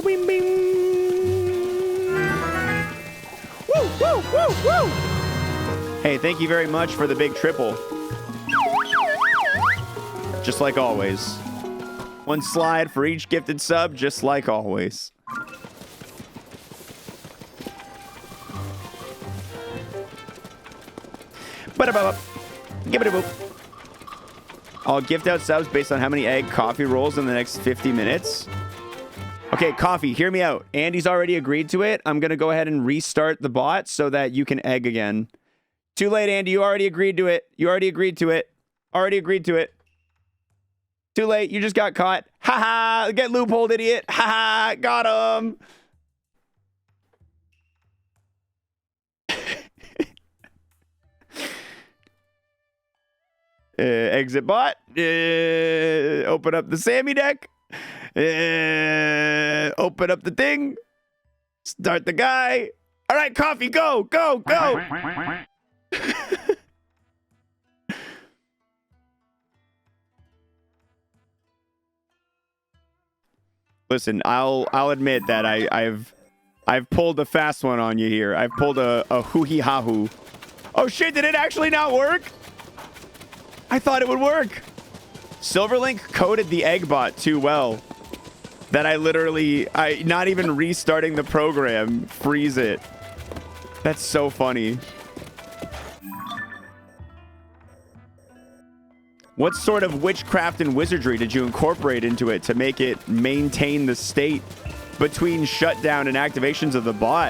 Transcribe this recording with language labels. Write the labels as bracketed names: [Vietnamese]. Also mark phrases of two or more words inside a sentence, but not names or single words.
[English] Woo, woo, woo, woo. Hey, thank you very much for the big triple. Just like always. One slide for each gifted sub, just like always. Ba-da-ba-ba. Give-it-a-boop. I'll gift out subs based on how many egg coffee rolls in the next 50 minutes. Okay, coffee, hear me out. Andy's already agreed to it. I'm going to go ahead and restart the bot so that you can egg again. Too late, Andy. You already agreed to it. You already agreed to it. Already agreed to it. Too late. You just got caught. Ha ha. Get loopholed, idiot. Ha ha. Got him. Exit bot. Open up the Sammy deck. Open up the thing. Start the guy. All right, coffee. Go, go, go. Listen, I'll admit that I've pulled a fast one on you here. I've pulled a hoo-hee-ha-hoo. Oh shit, did it actually not work? I thought it would work. Silverlink coded the egg bot too well that I not even restarting the program, freeze it. That's so funny. What sort of witchcraft and wizardry did you incorporate into it to make it maintain the state between shutdown and activations of the bot?